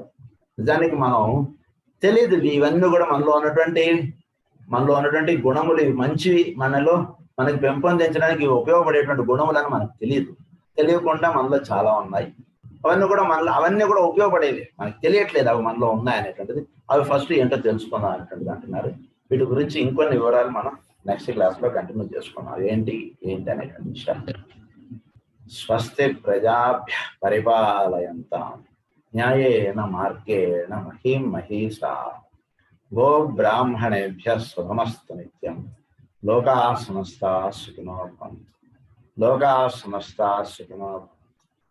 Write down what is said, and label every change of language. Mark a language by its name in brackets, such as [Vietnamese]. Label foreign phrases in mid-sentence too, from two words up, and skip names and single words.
[Telugu] నిజానికి మనం తెలియదు ఇవన్నీ కూడా మనలో ఉన్నటువంటి గుణములు ఇవి మంచివి, మనకి పెంపొందించడానికి ఉపయోగపడేటువంటి గుణములని మనకు తెలియకుండా మనలో చాలా ఉన్నాయి. అవన్నీ కూడా ఉపయోగపడేవి, మనకు తెలియట్లేదు అవి మనలో ఉన్నాయి అనేటువంటిది. అవి ఫస్ట్ ఏంటో తెలుసుకుందాం అనేటువంటిది అంటున్నారు. వీటి గురించి ఇంకొన్ని వివరాలు మనం [English] next class [Telugu] లో కంటిన్యూ చేసుకున్నాం. ఏంటి అనేటువంటి విషయాలు. [Sanskrit] స్వస్తి ప్రజాభ్య పరిపాలయంతాం న్యాయేన మార్గేణ మహీం మహీషా గో బ్రాహ్మణేభ్య శుభమస్తు నిత్యం. లోకా సమస్తా సుఖినో భవంతు. లోకా సమస్తా సుఖినో భవంతు.